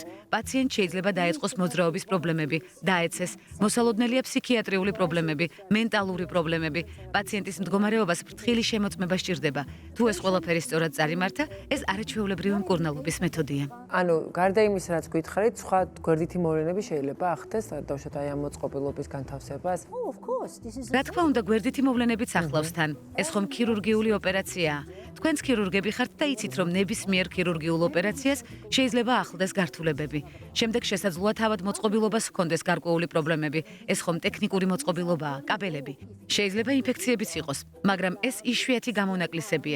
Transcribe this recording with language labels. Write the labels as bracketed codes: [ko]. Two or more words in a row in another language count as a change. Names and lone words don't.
[ka] პაციენტს შეიძლება დაეწყოს მოძრაობის პრობლემები, დაეცეს, მოსალოდნელია ფსიქიატრიული პრობლემები, მენტალური პრობლემები. პაციენტის მდგომარეობას ფრთხილი შემოწმება სჭირდება. თუ ეს ყველაფერი სწორად წარიმართა, ეს არაჩვეულებრივი მკურნალობის მეთოდია. ანუ გარდა იმისა, რაც გითხარით, სხვა გვერდითი მოვლენები შეიძლება ახდეს, დავუშვათ აი ამ მოწყობილობის განთავსებას. [en] Oh, of course. This is [ka] რა თქმა უნდა, გვერდითი მოვლენებიც ახლავს თან. ეს ხომ ქირურგიული ოპერაციაა. თქვენც ქირურგები ხართ და იცით, რომ ნებისმიერ ქირურგიულ ოპერაციას შეიძლება ახლდეს გართულებები. შემდეგ შესაძლოა თავად მოწყობილობას ჰქონდეს გარკვეული პრობლემები. ეს ხომ ტექნიკური მოწყობილობაა, კაბელები. შეიძლება ინფექციებიც იყოს, მაგრამ ეს იშვიათი გამონაკლისებია.